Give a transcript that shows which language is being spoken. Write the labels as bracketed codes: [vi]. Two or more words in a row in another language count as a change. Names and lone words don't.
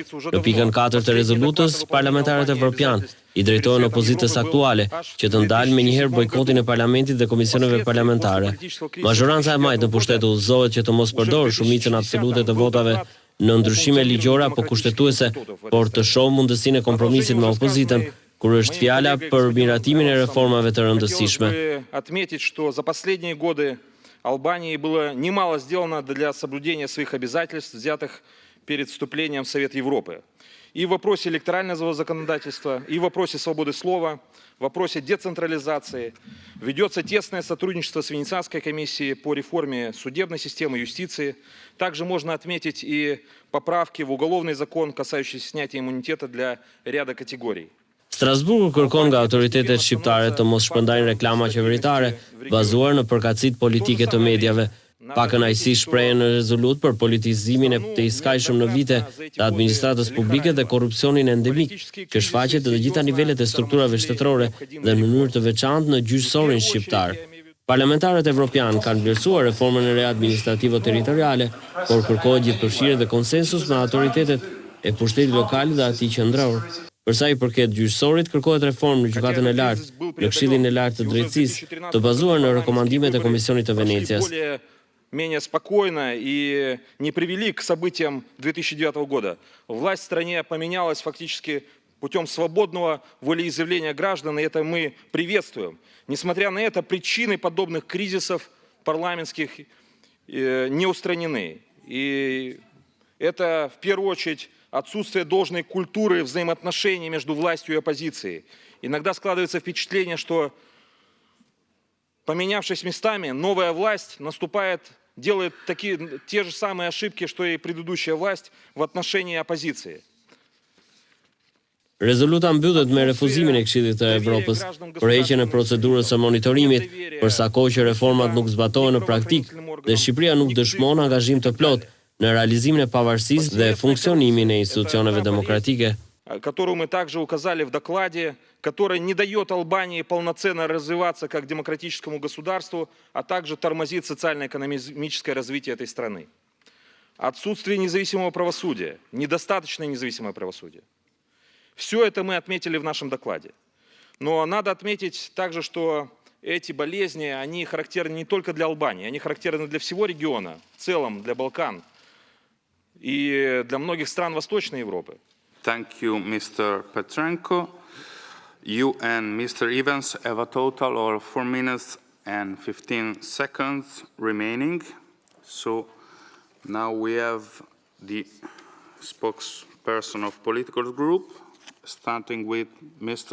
[sq] Në pikën 4 të rezolutës, parlamentarët evropian i drejtohen opozitës aktuale që të ndalë me njëherë bojkotin e parlamentit dhe komisioneve parlamentare. Mazhoranca e majtë në pushtet udhëzohet që të mos përdorë shumicën absolute të votave në ndryshime ligjore apo kushtetuese, por të shohë mundësinë e kompromisit me opozitën, kur është fjala për miratimin e reformave të rëndësishme. [ru] Отметить, что за последние годы Албании было немало сделано для соблюдения своих обязательств, взятых перед вступлением в Совет Европы. И в вопросе электорального законодательства, и в вопросе свободы слова, в вопросе децентрализации. Ведется тесное сотрудничество с Венецианской комиссией по реформе судебной системы юстиции. Также можно отметить и поправки в уголовный закон, касающиеся снятия иммунитета для ряда категорий. [sq] Strasburgu kërkon nga autoritetet shqiptare të mos shpërndajnë reklama qeveritare bazuar në përkatësitë politike të medjave. Pakën aqësi shprehen në rezolut për politizimin e të iskajshëm në vite të administratës publike dhe korrupsionin endemik që shfaqet të gjitha nivelet e strukturave shtetërore dhe në mënyrë të veçantë në gjyqësorin shqiptar. Parlamentarët evropian kanë vlerësuar reformën e re administrativo-territoriale, por kërkohet gjithëpërfshirje dhe konsensus me autoritetet e pushtetit lokal dhe atij qendror. Për sa i përket gjyqësorit, kërkohet reformë në gjykatën e lartë, në Këshillin e Lartë të Drejtësisë, të bazuar në rekomandimet e Komisionit të Venecias. [ru] Менее спокойно и не привели к событиям 2009 года. Власть в стране поменялась фактически путем свободного волеизъявления граждан, и это мы приветствуем. Несмотря на это, причины подобных кризисов парламентских не устранены. И это, в первую очередь, отсутствие должной культуры взаимоотношений между властью и оппозицией. Иногда складывается впечатление, что, поменявшись местами, новая власть делает те же самые ошибки, что и предыдущая власть в отношении оппозиции. [sq] Rezoluta mbyllet me refuzimin e Këshillit të Evropës për heqjen e procedurës së monitorimit, përsa kohë që reformat nuk zbatohen në praktikë dhe Shqipëria nuk dëshmon angazhim të plot në realizimin e pavarësisë dhe funksionimin e institucioneve demokratike. [ru] Которую мы также указали в докладе, которая не дает Албании полноценно развиваться как демократическому государству, а также тормозит социально-экономическое развитие этой страны. Отсутствие независимого правосудия, недостаточное независимое правосудие. Все это мы отметили в нашем докладе. Но надо отметить также, что эти болезни, они характерны не только для Албании, они характерны для всего региона, в целом для Балкан и для многих стран Восточной Европы. [en] Thank you, Mr. Petrenko. You and Mr. Evans have a total of 4 minutes and 15 seconds remaining. So now we have the spokesperson of political group, starting with Mr.